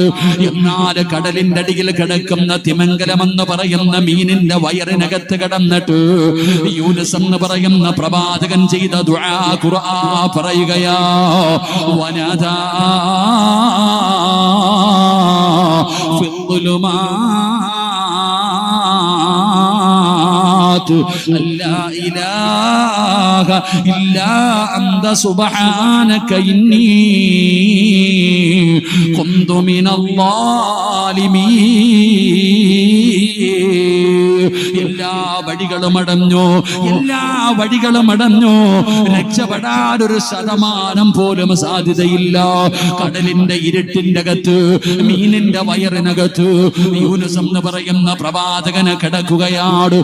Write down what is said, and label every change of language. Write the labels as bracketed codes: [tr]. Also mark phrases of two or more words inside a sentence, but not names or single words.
[ml] എന്നാൽ കടലിന്റെ അടിയിൽ കിടക്കുന്ന തിമിംഗലം എന്ന് പറയുന്ന മീനിന്റെ വയറിനകത്ത് കിടന്നിട്ട് യൂനുസ് എന്ന് പറയുന്ന പ്രവാചകൻ ചെയ്ത ദുആ ഖുർആൻ പറയുകയാ. [ar] ونادى في الظلمات لا إله إلا أنت سبحانك إني كنت من الظالمين. [ml] എല്ലാ വഴികളും അടഞ്ഞു, എല്ലാ വഴികളും അടഞ്ഞു. രക്ഷപ്പെടാൻ ഒരു ശതമാനം പോലും സാധ്യതയില്ല. കടലിന്റെ ഇരുട്ടിന്റെ അകത്ത്, മീനിന്റെ വയറിനകത്ത് യൂനുസ് എന്ന് പറയുന്ന പ്രവാചകന് കിടക്കുകയാണ്.